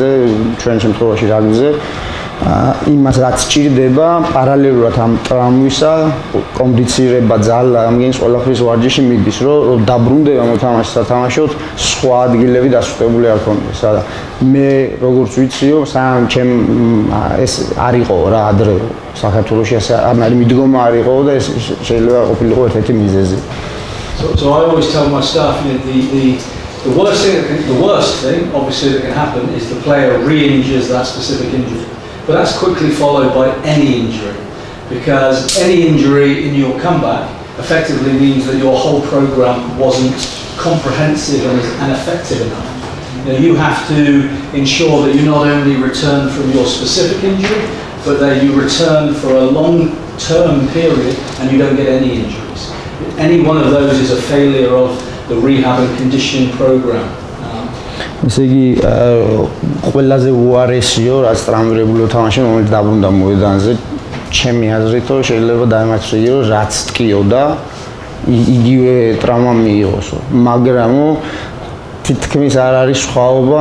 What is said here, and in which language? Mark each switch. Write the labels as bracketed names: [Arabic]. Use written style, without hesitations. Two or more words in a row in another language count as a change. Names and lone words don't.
[Georgian] ჩვენ შემთხვევაში რაგბიზე იმას რაც ჭირდება პარალელურად ამ ტრამვისა კონდიცირება ძალა ამგენის ყველაფრის ვარჯიში მიდის რომ დაბრუნდება მოთამაშე სათამაშოდ სხვა ადგილები დასუსტებული არ ქონდეს და მე როგორც ვიციო სამ ჩემ ეს არ იყო რა ადრე საქართველოში ასე არ არის მიდგომა არ იყო და ეს შეიძლება ყოფილიყო ერთ-ერთი მიზეზი [English] So I always tell my staff, the worst thing, obviously, that can happen is the player re-injures that specific injury. But that's quickly followed by any injury, because any injury in your comeback effectively means that your whole program wasn't comprehensive and effective enough. You have to ensure that you not only return from your specific injury, but that you return for a long-term period and you don't get any injuries. Any one of those is a failure of the rehab and conditioning program. [Georgian] ესე იგი ყველაზე უარესიო რაც ტრამვირებული თამაში რომელიც დაბრუნდა მოედანზე ჩემი აზრით შეიძლება დაემართოს რომ რაც ტკიოდა იგივე ტრაუმა მიიღოსო მაგრამ თითქმის არ არის სხვაობა